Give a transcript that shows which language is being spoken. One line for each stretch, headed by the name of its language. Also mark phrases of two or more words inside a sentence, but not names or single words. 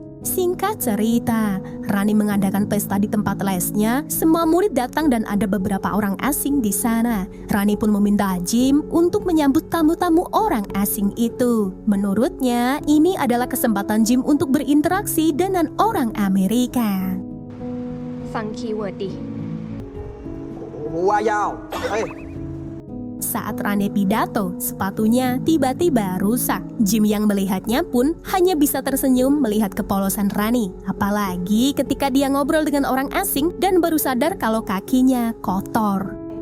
Indonesian: Singkat cerita, Rani mengadakan pesta di tempat lesnya. Semua murid datang dan ada beberapa orang asing di sana. Rani pun meminta Jim untuk menyambut tamu-tamu orang asing itu. Menurutnya, ini adalah kesempatan Jim untuk berinteraksi dengan orang Amerika.
Thai: ฟังคีย์เวิร์ดดิ Wayau.
Indonesian: Saat Rani pidato, sepatunya tiba-tiba rusak. Jim yang melihatnya pun hanya bisa tersenyum melihat kepolosan Rani. Apalagi ketika dia ngobrol dengan orang asing dan baru sadar kalau kakinya kotor.